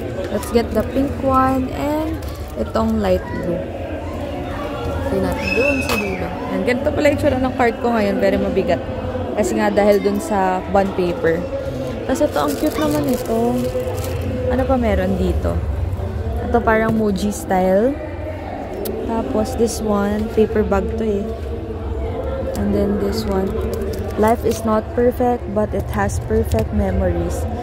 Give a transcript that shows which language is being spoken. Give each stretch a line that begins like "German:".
English: Let's get the pink one and
Filipino: itong
English: light blue.
Filipino: Ito natin doon sa dulo. Ayan, ganito pala yung itsura ng card ko ngayon.
English: Very
Filipino: mabigat. Kasi nga, dahil dun sa bond paper. Tapos ito, ang cute naman ito. Ano pa meron dito? Ito parang Muji style. Tapos
English: this one, paper bag
Filipino: to eh.
English: And then this one, life is not perfect but it has perfect memories.